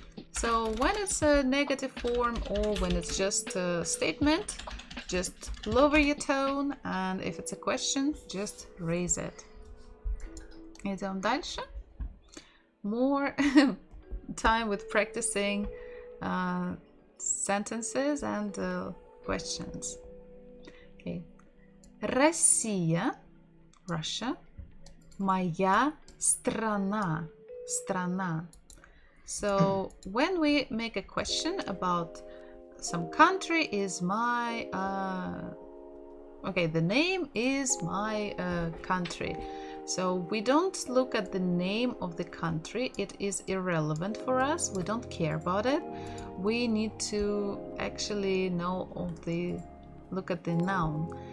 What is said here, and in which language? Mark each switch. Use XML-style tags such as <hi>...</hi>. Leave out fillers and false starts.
<en>So when it's a negative form or when it's just a statement, just lower your tone, and if it's a question, just raise it.</en> <ru>Идем дальше.</ru> <en>More time with practicing sentences and questions. Okay.</en> <ru>Россия, Russia, моя страна, страна.</ru> <en>So when we make a question about some country, is my okay, the name is my country. So we don't look at the name of the country. It is irrelevant for us. We don't care about it. We need to actually know of the look at the noun.</en>